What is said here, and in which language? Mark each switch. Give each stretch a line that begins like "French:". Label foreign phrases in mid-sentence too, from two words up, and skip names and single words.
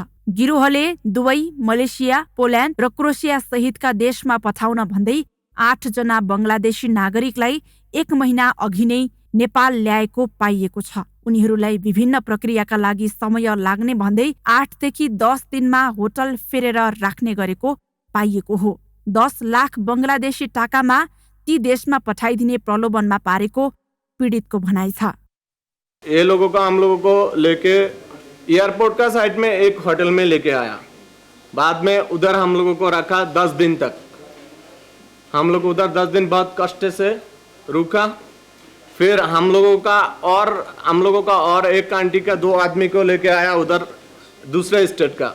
Nepali: गिरोहले दुबई, मलेसिया, पोल्यान्ड र क्रोएसिया सहितका देशमा पठाउन भन्दै 8 जना बंगलादेशी नागरिकलाई 1 महिना अघि नै नेपाल ल्याएको पाइएको छ। उनीहरूलाई विभिन्न प्रक्रियाका लागि समय लाग्ने भन्दै 8 देखि 10 दिनमा होटल फेरेर राख्ने गरेको पाइएको हो। 10 लाख बंगलादेशी टाकामा ती देशमा पठाइदिने प्रलोभनमा पारेको पीडितको भनाइ छ।
Hindi: ये लोगों का हम लोगों को लेके एयरपोर्ट का साइड में एक होटल में लेके आया। बाद में उधर हम लोगों को रखा 10 दिन तक। हम लोग उधर 10 दिन बहुत कष्ट से रुका। फिर हम लोगों का और एक आंटी का 2 आदमी को लेके आया उधर दूसरे स्टेट का।